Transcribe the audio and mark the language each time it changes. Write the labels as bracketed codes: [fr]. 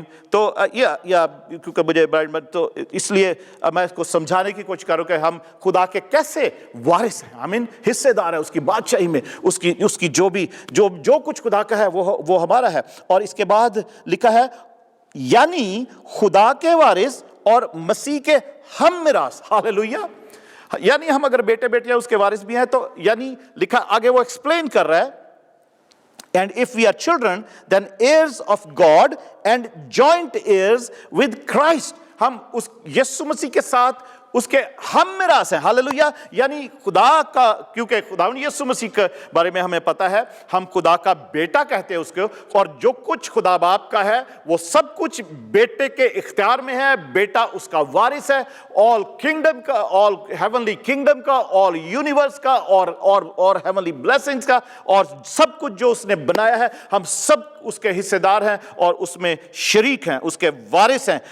[ur] تو کیونکہ مجھے تو اس لیے میں اس کو سمجھانے کی کوشش کروں کہ ہم خدا کے کیسے وارث ہیں، حصے دار ہیں اس کی بادشاہی میں، اس کی جو کچھ خدا کا ہے وہ ہمارا ہے. اور اس کے بعد لکھا ہے یعنی خدا کے وارث اور مسیح کے ہم میراث. ہاللیلویہ. یعنی ہم اگر بیٹے بیٹیاں اس کے وارث بھی ہیں تو یعنی لکھا آگے وہ ایکسپلین کر رہا ہے. [en] And if we are children, then heirs of God and joint heirs with Christ. [ur] ہم اس یسوع مسیح کے ساتھ اس کے ہم میراث ہیں. ہاللیلویہ. یعنی خدا کا، کیونکہ خداوند یسوع مسیح کے بارے میں ہمیں پتہ ہے ہم خدا کا بیٹا کہتے ہیں اس کو، اور جو کچھ خدا باپ کا ہے وہ سب کچھ بیٹے کے اختیار میں ہے. بیٹا اس کا وارث ہے، [en] all kingdom [ur] کا، [en] all heavenly kingdom [ur] کا، [en] all universe [ur] کا، اور [en] heavenly blessings [ur] کا، اور سب کچھ جو اس نے بنایا ہے ہم سب اس کے حصے دار ہیں اور اس میں شریک ہیں، اس کے وارث ہیں.